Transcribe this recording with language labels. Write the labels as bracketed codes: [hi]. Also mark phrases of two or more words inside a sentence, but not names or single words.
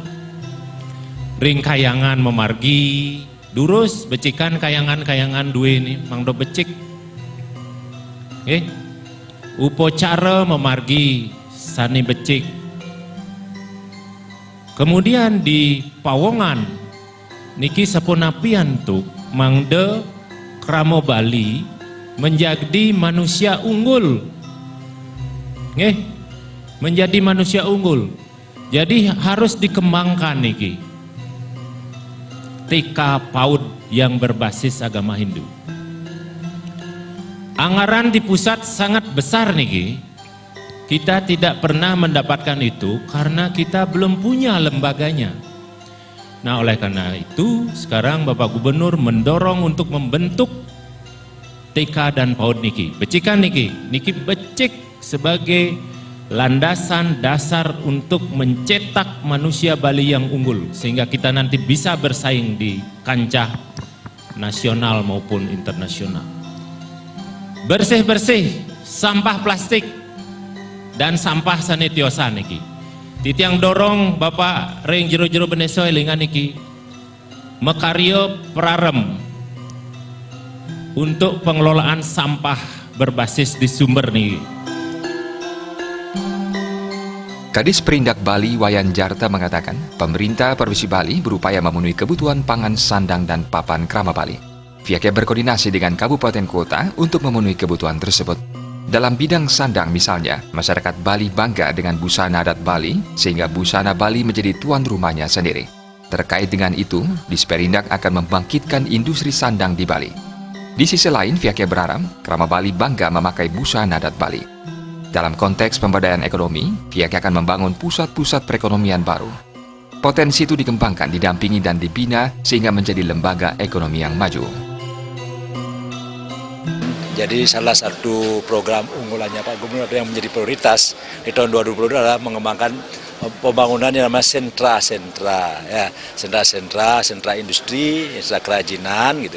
[ban] Ring kayangan memargi, durus becikan kayangan-kayangan dua ini, mangdo becik. Upacara memargi, sani becik. [id] Kemudian di Pawongan, [ban] niki sapunapian tuh, mangde kramo Bali, [id] menjadi manusia unggul. Menjadi manusia unggul. Jadi harus dikembangkan niki. TK PAUD yang berbasis agama Hindu. Anggaran di pusat sangat besar niki. Kita tidak pernah mendapatkan itu karena kita belum punya lembaganya. Nah, oleh karena itu sekarang Bapak Gubernur mendorong untuk membentuk TK dan PAUD niki, [ban] becikan niki becik [id] sebagai landasan dasar untuk mencetak manusia Bali yang unggul sehingga kita nanti bisa bersaing di kancah nasional maupun internasional. Bersih-bersih sampah plastik dan sampah sanitiosa niki. [ban] Titiang dorong Bapak ring jero-jero beneso elingan niki mekaryo prarem [id] untuk pengelolaan sampah berbasis di sumber [ban] nih. [id] Kadis Perindak Bali Wayan Jarta mengatakan, pemerintah Provinsi Bali berupaya memenuhi kebutuhan pangan sandang dan papan krama Bali. Pihaknya berkoordinasi dengan kabupaten kota untuk memenuhi kebutuhan tersebut. Dalam bidang sandang misalnya, masyarakat Bali bangga dengan busana adat Bali, sehingga busana Bali menjadi tuan rumahnya sendiri. Terkait dengan itu, Disperindak akan membangkitkan industri sandang di Bali. Di sisi lain, pihaknya berharap krama Bali bangga memakai busana adat Bali. Dalam konteks pemberdayaan ekonomi, pihaknya akan membangun pusat-pusat perekonomian baru. Potensi itu dikembangkan, didampingi dan dibina sehingga menjadi lembaga ekonomi yang maju. Jadi salah satu program unggulannya Pak Gubernur yang menjadi prioritas di tahun 2022 adalah mengembangkan pembangunan yang namanya sentra-sentra, ya, sentra industri, sentra kerajinan gitu.